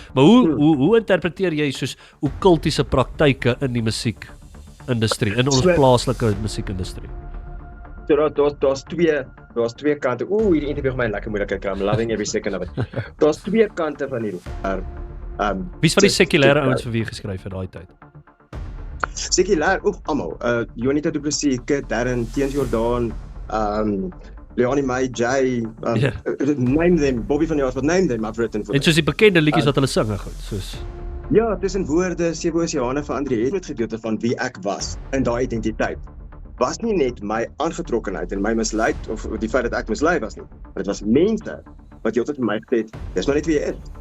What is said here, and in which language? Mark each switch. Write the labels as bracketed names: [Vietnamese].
[Afrikaans] Maar hoe interpreteer jy soos okkultiese praktyke in die musiekindustrie, in ons plaaslike musiekindustrie? So daar's twee kante. Hierdie interview gaan my lekker moeilik kry. [English] I'm loving every second of it. [Afrikaans] Daar's twee kante van hierdie. Wie's van die sekulêre ouens vir wie jy geskryf het daai tyd? Sekulêr, almal. [English] Jonita Du Plessis, Kit, Darren, Teens Jordan, Leonie May, Jay, name them, Bobby van Jaarsveld, name them, I've written for them. [Afrikaans] En soos die bekende liedjies wat hulle sing, goed, soos ja, tussen woorde, Sewe Oseane vir André het met gedeelte van wie ek was in daai identiteit. Was nie net my aangetrokkenheid en my misleid of die feit dat ek mislei was nie, maar dit was mense wat heeltyd vir my gesê het, dis maar net wie jy is.